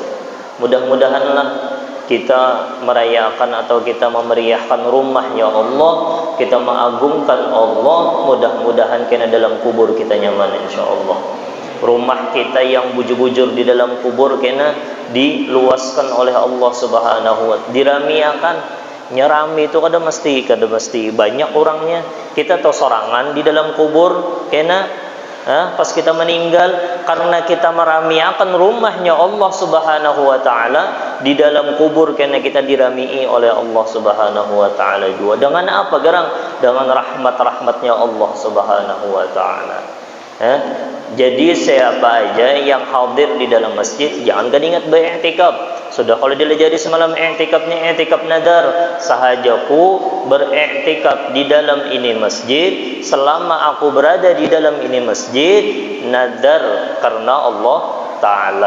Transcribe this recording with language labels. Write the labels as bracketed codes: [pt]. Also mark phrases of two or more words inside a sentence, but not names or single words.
[id] Mudah-mudahanlah kita merayakan atau kita memeriahkan rumahnya Allah, kita mengagungkan Allah. [bjn] Mudah-mudahan kena dalam kubur kita nyaman insyaallah. Rumah kita yang bujur-bujur di dalam kubur kena diluaskan oleh [ar] الله سبحانه وتعالى, [bjn] diramiakan. Nyerami itu kada mesti banyak orangnya. Kita tahu sorangan di dalam kubur kena pas kita meninggal, karena kita meramiakan rumahnya [ar] الله سبحانه وتعالى. [bjn] Di dalam kubur kena kita dirami'i oleh [ar] الله سبحانه وتعالى [bjn] juga. Dengan apa garang? [id] Dengan rahmat-rahmatnya [ar] الله سبحانه وتعالى. [id] Jadi siapa aja yang hadir di dalam masjid jangan kan ingat beriktikaf. Sudah kalau dia jadi semalam i'tikafnya i'tikaf nadar, sahajaku beriktikaf di dalam ini masjid, selama aku berada di dalam ini masjid, nadar karena [ar] الله تعالى.